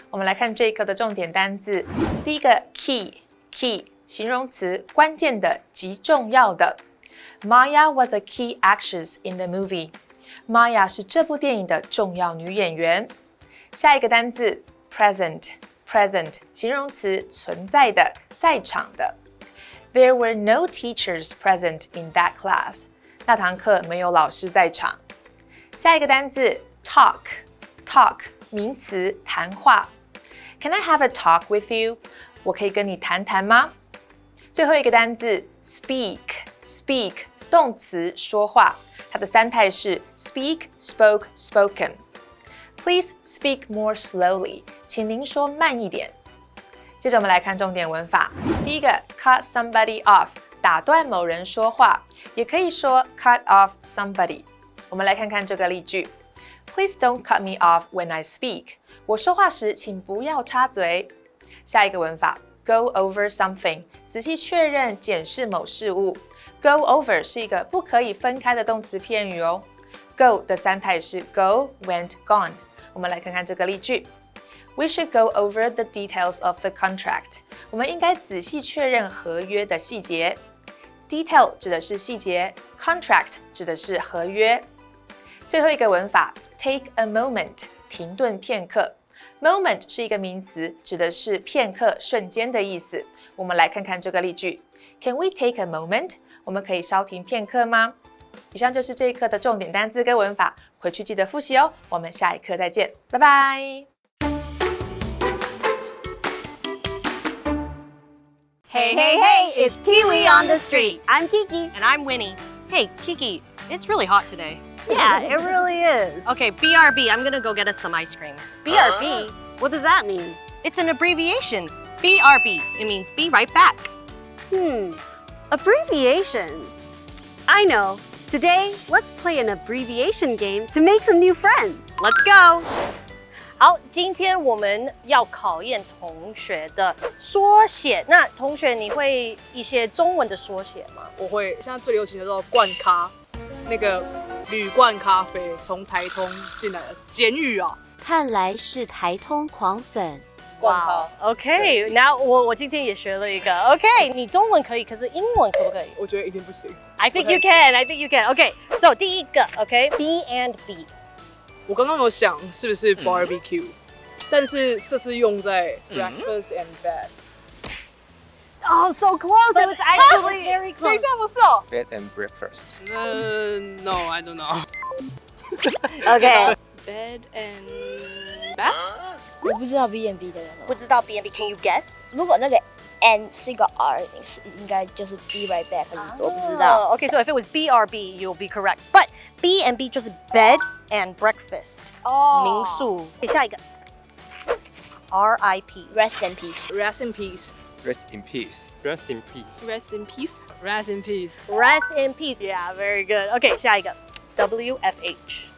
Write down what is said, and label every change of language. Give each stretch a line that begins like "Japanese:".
Chinese: 我们来看这一课的重点单字。第一个 key 形容词，关键的、极重要的。
English: Maya was a key actress in the movie.
Chinese: Maya 是这部电影的重要女演员。下一个单字 present 形容词，存在的，在场的。
English: There were no teachers present in that class.
Chinese: 那堂课没有老师在场。下一个单字 talk 名词，谈话。
English: Can I have a talk with you?
Chinese: 我可以跟你谈谈吗？最后一个单字 speak 动词，说话。它的三态是
English: speak, spoke, spoken. Please speak more slowly.
Chinese: 请您说慢一点。接着我们来看重点文法。第一个 cut somebody off 打断某人说话，也可以说 cut off somebody。我们来看看这个例句
English: Please don't cut me off when I speak.
Chinese: 我说话时请不要插嘴。下一个文法 go over something 仔细确认检视某事物。 Go over 是一个不可以分开的动词片语哦。
English: Go 的三态是 go, went, gone。
Chinese: 我们来看看这个例句
English: We should go over the details of the contract.
Chinese: 我们应该仔细确认合约的细节。Detail 指的是细节 ，contract 指的是合约。最后一个文法 take a moment 停顿片刻。 Moment 是一个名词，指的是片刻、瞬间的意思。我们来看看这个例句
English: Can we take a moment?
Chinese: 我们可以稍停片刻吗？以上就是这一课的重点单字跟文法，回去记得复习哦。我们下一课再见，拜拜。
English: Hey, hey, hey, it's Kiwi on the street. I'm Kiki. And I'm Winnie. Hey, Kiki, it's really hot today. Yeah, it really is. Okay, BRB, I'm gonna go get us some ice cream. BRB? What does that mean? It's an abbreviation. BRB, it means be right back. Abbreviations. I know. Today, let's play an abbreviation game to make some new friends. Let's go.
Chinese: 好，今天我们要考验同学的缩写。那同学，你会一些中文的缩写吗？我会，现在最流行的叫灌咖，那个铝罐咖啡从台通进来的简语啊。看来是台通狂粉。哇 ，OK， 那我今天也学了一个 ，OK， 你中文可以，可是英文可不可以？我觉得一定不行。
English: I think you can. I think you can. OK，so
Chinese: 第一个
English: OK，B and B。
Chinese: 我刚刚有想是不是 barbecue，但是这是用在 breakfast and bed。
English: Oh, so close. It was actually very
Chinese: 等一下不是哦。
English: Bed and breakfast. No, I don't know. Okay. Bed and bath?
Chinese: 我不知道 B and B 的人哦。不知道 B and B，
English: Can you guess？
Chinese: 如果那个 N 是一个 R， 应该就是
English: be right back，
Chinese: 可是我不知道。
English: OK，so if it was BRB, you'll be correct.
Chinese: But B and B 就是 bed and breakfast。民宿。下一个 RIP。
English: Rest in peace. Rest in peace. Rest in peace. Rest in peace. Rest in peace. Rest in peace. Rest in peace. Yeah, very good. OK， 下一个 WFH。